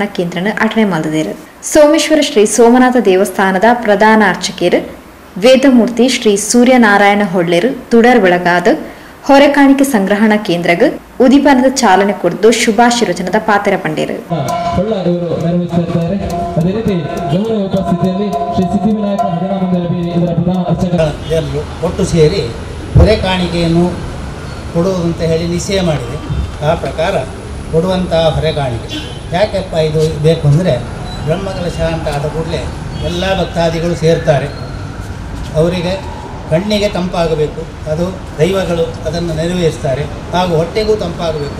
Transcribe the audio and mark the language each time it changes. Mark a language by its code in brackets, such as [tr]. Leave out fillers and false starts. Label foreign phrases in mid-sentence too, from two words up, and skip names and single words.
[tcy] ಕೇಂದ್ರನ ಅಟನೆ ಮಲ್ದಿರು ಸೋಮೇಶ್ವರ ಶ್ರೀ ಸೋಮನಾಥ ದೇವಸ್ಥಾನದ ಪ್ರಧಾನ ಅರ್ಚಕರು ವೇದಮೂರ್ತಿ ಶ್ರೀ ಸೂರ್ಯನಾರಾಯಣ ಹೊಳ್ಳೆರು ತುಡರ್ ಬೆಳಗಾದ ಹೊರೆಕಾಣಿಕೆ ಸಂಗ್ರಹಣಾ ಕೇಂದ್ರಗ ಉದಿಪನದ ಚಾಲನೆ ಕೊಡ್ದು ಶುಭಾಶೀರ್ವಚನದ ಪಾತ್ರ ಪಂಡೇರು. [kn] ಒಟ್ಟು ಸೇರಿ ಹೊರೆಕಾಣಿಕೆಯನ್ನು ಕೊಡುವುದಂತ ಹೇಳಿ ನಿಶ್ಚಯ ಮಾಡಿದೆ. ಆ ಪ್ರಕಾರ ಕೊಡುವಂತಹ ಹೊರೆಕಾಣಿಕೆ ಯಾಕೆಪ್ಪ ಇದು ಬೇಕು ಅಂದರೆ ಬ್ರಹ್ಮಕಲಶ ಅಂತ ಆದ ಕೂಡಲೇ ಎಲ್ಲ ಭಕ್ತಾದಿಗಳು ಸೇರ್ತಾರೆ. ಅವರಿಗೆ ಕಣ್ಣಿಗೆ ತಂಪಾಗಬೇಕು, ಅದು ದೈವಗಳು ಅದನ್ನು ನೆರವೇರಿಸ್ತಾರೆ, ಹಾಗೂ ಹೊಟ್ಟೆಗೂ ತಂಪಾಗಬೇಕು.